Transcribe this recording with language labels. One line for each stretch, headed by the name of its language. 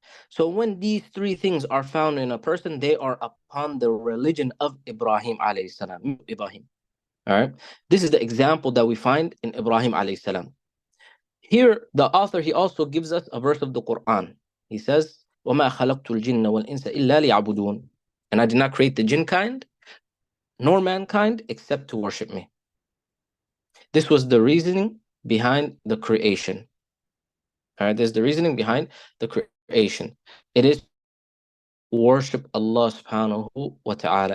English: So when these 3 things are found in a person, they are upon the religion of Ibrahim alayhi salam. Ibrahim. All right. This is the example that we find in Ibrahim alayhi salam. Here, the author, he also gives us a verse of the Quran. He says,
Arabic: وَمَا خَلَقْتُ الْجِنَّ وَالْإِنسَ إِلَّا لِيَعْبُدُونَ.
English: And I did not create the jinn kind, nor mankind, except to worship me. This was the reasoning behind the creation. All right, there's the reasoning behind the creation. It is worship Allah subhanahu wa ta'ala.